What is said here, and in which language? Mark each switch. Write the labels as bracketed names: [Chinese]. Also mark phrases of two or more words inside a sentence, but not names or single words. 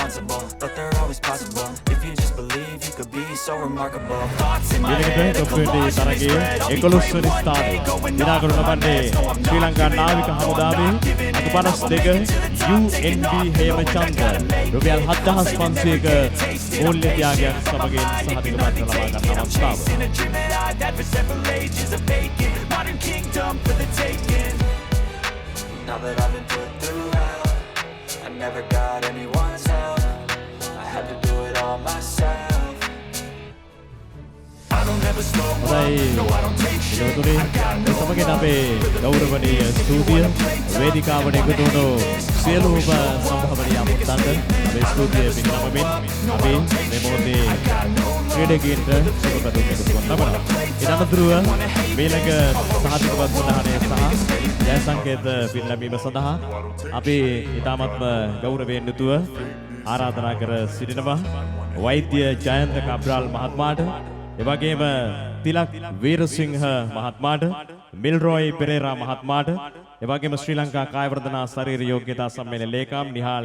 [Sinhala] ඊළඟට টොප් 20 තරගයේ 11 වෙනි ස්ථානය දිනා ගනු ලබන්නේ ශ්‍රී ලංකා නාවික හමුදාවේ අංක 52 UNB හේමචන්ද රුපියල් 7500ක මූල්‍ය ත්‍යාගයක් සමගින් සහතිකපත් ලබා ගන්න අවස්ථාව. [English] Now that I've been put through hell, I never got anyone's help. I had to do it all myself. I don't never slow up. [Sinhala] හොඳයි [English] No, I don't take shit. [Sinhala] පිළිතුරේ [English] I got no [Sinhala] සමගින් [English] love [Sinhala] අපේ [English] for the [Sinhala] ගෞරවනීය [English] fake [Sinhala] ස්තුතිය [English] people who play [Sinhala] වේදිකාවට [English] tough. [Sinhala] එකතු වුණු සියලුම [English] Always show up. [Sinhala] සම්භාවනීය [English] Niggas [Sinhala] අමුත්තන්ට [English] fake it. [Sinhala] අපේ ස්තුතිය පිරිනමමින් [English] No, I [Sinhala] අපි [English] don't take [Sinhala] මේ [English] shit. [Sinhala] මොහොතේ [English] I got no love [Sinhala] ක්‍රීඩකයන්ට [English] for the [Sinhala] සුබ [English] fake [Sinhala] පැතුම් [English] niggas [Sinhala] එකතු [English] who [Sinhala] කරන [English] wanna [Sinhala] ලබනවා. [English] play [Sinhala] ඊට [English] tough. [Sinhala] අනතුරුව [English] Wanna hate [Sinhala] මීළඟ [English] me. [Sinhala] සහතිකපත් සඳහනේ සහ ජය සංකේත පිරිනැමීම සඳහා අපි ඉතාමත්ම ගෞරවයෙන් යුතුව ආරාධනා කර සිටිනවා වෛද්‍ය ජයන්ත කබ්‍රාල් මහත්මයාට එවැගේම තිලක් වීරසිංහ මහත්මයාට මිල්රොයි පෙරේරා මහත්මයාට එවැගේම ශ්‍රී ලංකා කායවර්ධනා ශරීර යෝග්‍යතා සම්මේලන ලේකම් නිහාල්